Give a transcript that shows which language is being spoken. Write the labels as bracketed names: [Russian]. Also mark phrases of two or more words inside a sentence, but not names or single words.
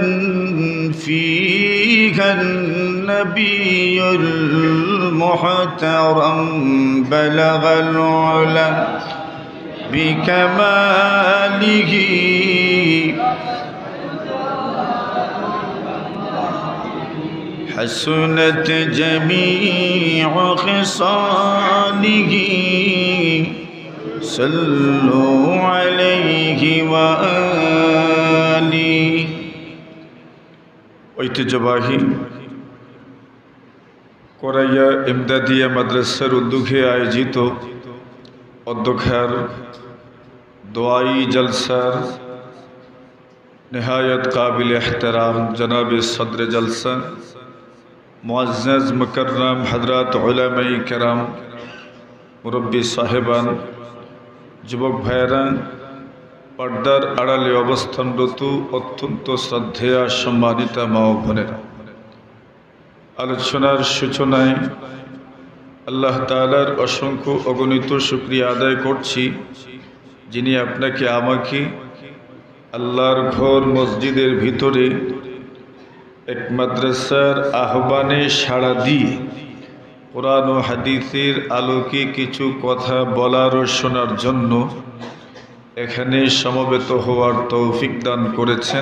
[Arabic] فيها النبي المحترم، بلغ العلا بكماله، حسنت جميع خصاله، صلوا عليه وآله۔ [Bangla] ঐতিহ্যবাহী কোরাইয়া ইমদাদিয়া মাদ্রাসার উদ্যোগে আয়োজিত অধ্যক্ষার দোয়াই জলসার [Urdu] نہایت قابل احترام جناب صدر جلسہ، معزز مکرم حضرات علماء کرام، [Bangla] মুরব্বী সাহেবান, যুবক ভাইয়েরা, পর্দার আড়ালে অবস্থানরত অত্যন্ত শ্রদ্ধেয়া সম্মানিতা মা ও বোনেরা, আলোচনার সূচনায় আল্লাহ তাআলার অসংখ্য অগণিত শুকরিয়া আদায় করছি, যিনি আপনাকে আমাকে আল্লাহর ঘর মসজিদের ভিতরে এক মাদ্রাসার আহ্বানে সাড়া দিয়ে কোরআন ও হাদিসের আলোকে কিছু কথা বলার ও শোনার জন্য এখানে সমবেত হওয়ার তৌফিক দান করেছেন।